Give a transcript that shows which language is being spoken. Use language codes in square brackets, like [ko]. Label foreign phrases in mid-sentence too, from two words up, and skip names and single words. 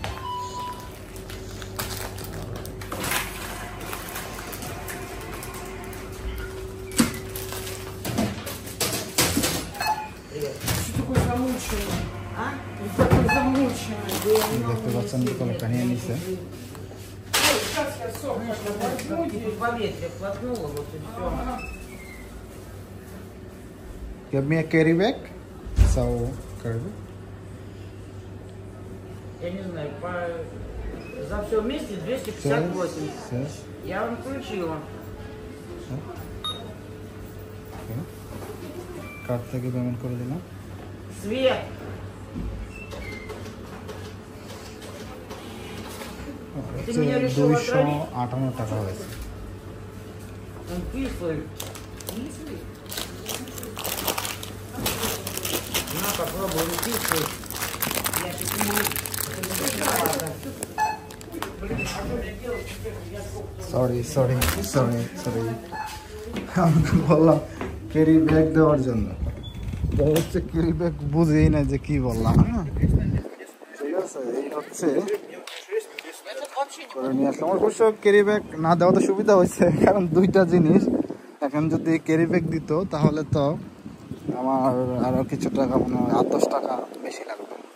[bn] দেখতে পাচ্ছেন কলটা নিয়ে নিচ্ছে। [en] Give me a carry bag. So, carry bag. [ru] Я не знаю, за все вместе 258. [en] Yes. [ru] Я вам включила. [bn] কার্ড থেকে পেমেন্ট করে দিলাম। [ru] Свет! [bn] হচ্ছে 258 টাকা হয়েছে। [ru] Он кислый. На, попробуй, он кислый. Я почему... [bn] সরি আমাকে বললাম [en] carry bag [bn] দেওয়ার জন্য, হচ্ছে [en] carry bag [bn] বুঝেই না যে কি বললাম। হ্যাঁ, ঠিক আছে, এই হচ্ছে আমার অবশ্য [en] carry bag [bn] না দেওয়া তো সুবিধা হয়েছে, কারণ দুইটা জিনিস এখন যদি [en] carry bag [bn] দিত তাহলে তো আমার আরও কিছু টাকা মনে হয় 8-10 টাকা বেশি লাগবে।